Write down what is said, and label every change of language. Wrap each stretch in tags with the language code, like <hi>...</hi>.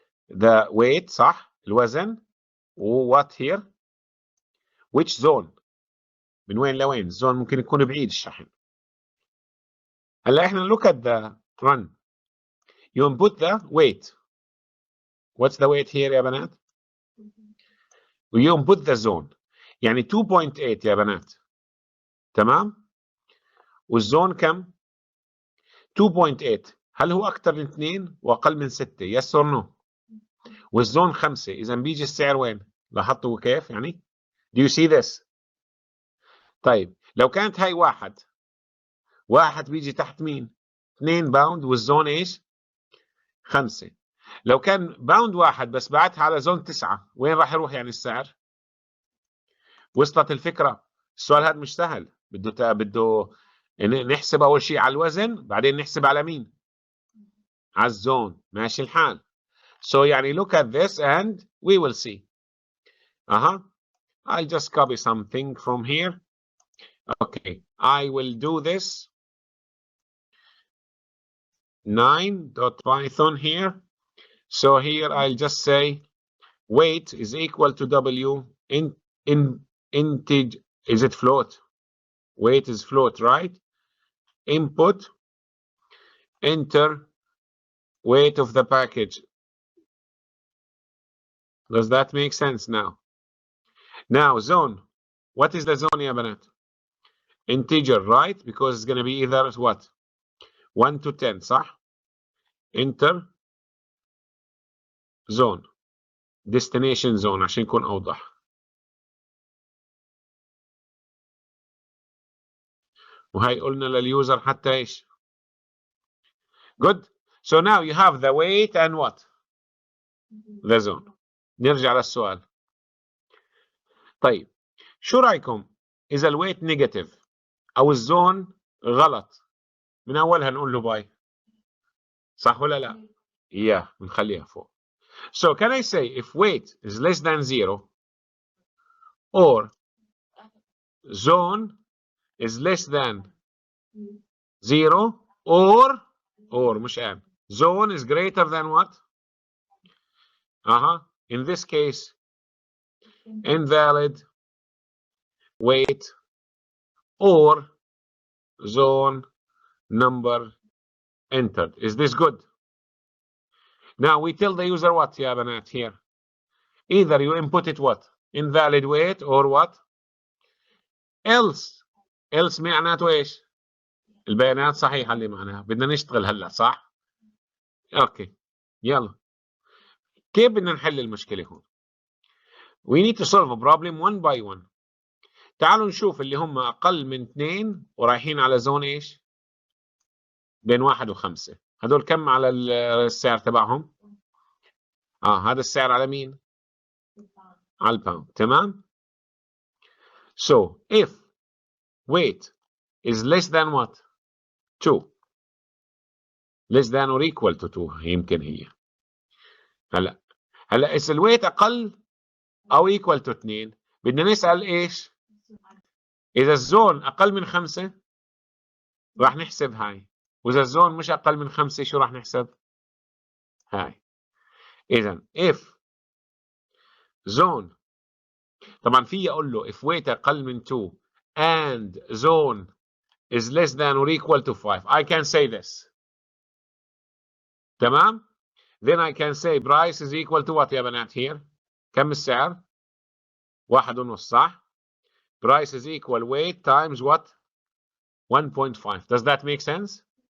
<en>The weight,</en> <ar>صح؟ الوزن.</ar> <en>What here? Which zone?</en> <ar>من وين لوين؟ الزون ممكن يكون بعيد الشحن. هلا احنا</ar> <en>look at the run. You input the weight. What's the weight here</en> <ar>يا بنات؟</ar> <en>You input the zone.</en> <ar>يعني 2.8 يا بنات. تمام؟ والزون كم؟ 2.8. هل هو أكثر من 2 وأقل من 6؟</ar> <en>Yes or no؟</en> <ar>والزون 5. إذا بيجي السعر وين؟ لاحظتوا كيف يعني؟</ar> <en>Do you see this؟</en> <ar>طيب لو كانت هاي 1 بيجي تحت مين؟ 2 باوند والزون ايش؟ 5. لو كان باوند 1 بس بعتها على زون 9 وين راح يروح يعني السعر؟ وصلت الفكرة؟ السؤال هذا مش سهل، بده نحسب أول شيء على الوزن، بعدين نحسب على مين؟ على الزون. ماشي الحال.</ar> <en>So</en> <ar>يعني</ar> <en>look at this and we will see. I'll just copy something from here. Okay, I will do this 9.python here. So here I'll just say weight is equal to W in integer. Is it float? Weight is float, right? Input, enter weight of the package. Does that make sense now? Now zone. What is the zone</en> <ar>يا بنات?</ar> <en>Integer, right? Because it's going to be either what? 1 to 10,</en> <ar>صح?</ar> <en>Enter zone. Destination zone</en> <ar>عشان يكون أوضح. وهي قلنا لليوزر حتى ايش؟ Good.</ar> <en>So now you have the weight and what?</en> <ar>The zone. نرجع للسؤال. طيب شو رايكم اذا الويت نيجاتيف او الزون غلط من اولها نقول له باي، صح ولا لا؟ بنخليها فوق.</ar> <en>So can I say if weight is less than 0 or zone is less than 0 or</en> <ar>مش</ar> <en>and zone is greater than what? In this case invalid weight or zone number entered. Is this good? Now we tell the user what</en> <ar>يا بنات</ar> <en>here? Either you input it what? Invalid weight or what?</en> <ar>else معناته ايش؟ البيانات صحيحة اللي معناها بدنا نشتغل هلا صح؟ اوكي يلا كيف بدنا نحل المشكلة هون؟</ar> <en>We need to solve a problem one by one.</en> <ar>تعالوا نشوف اللي هم أقل من 2 ورايحين على زون إيش؟ بين 1 و5. هدول كم على السعر تبعهم؟ هذا السعر على مين؟ على الباوند. تمام؟</ar> <en>So if weight is less than what? 2. less than or equal to 2</en> <ar>يمكن هي. هلا إذا الويت أقل أو</ar> <en>equal to</en> <ar>2 بدنا نسأل إيش؟ إذا الزون أقل من 5 راح نحسب هاي، وإذا الزون مش أقل من 5 شو راح نحسب؟ هاي. إذا</ar> <en>if zone</en> <ar>طبعا في أقول له</ar> <en>if weight</en> <ar>أقل من</ar> <en>2 and zone is less than or equal to 5 I can say this. تمام؟ then I can say price is equal to what</en> <ar>يا بنات</ar> <en>here؟</en> <ar>كم السعر؟</ar> <en>1.5</en> <ar>صح؟</ar> <en>price is equal weight times what? 1.5. Does that make sense?</en>